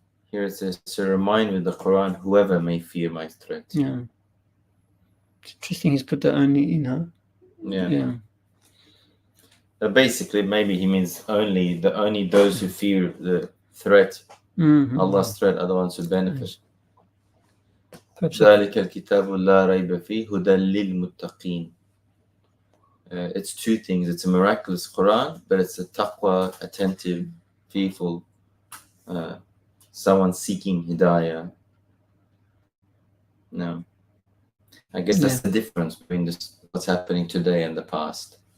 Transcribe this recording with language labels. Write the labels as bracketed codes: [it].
[en] Here it says, so remind with the Quran whoever may fear my threat. Yeah. It's interesting he's put the only in, huh? Yeah. Basically, maybe he means only those who fear the threat, Allah's threat, are the ones who benefit. [ar] ذلك الكتاب لا ريب فيه هدى للمتقين. [en] It's two things. It's a miraculous Quran, but it's a taqwa, attentive, fearful, someone seeking hidayah. No, I guess that's the difference between what's happening today and the past.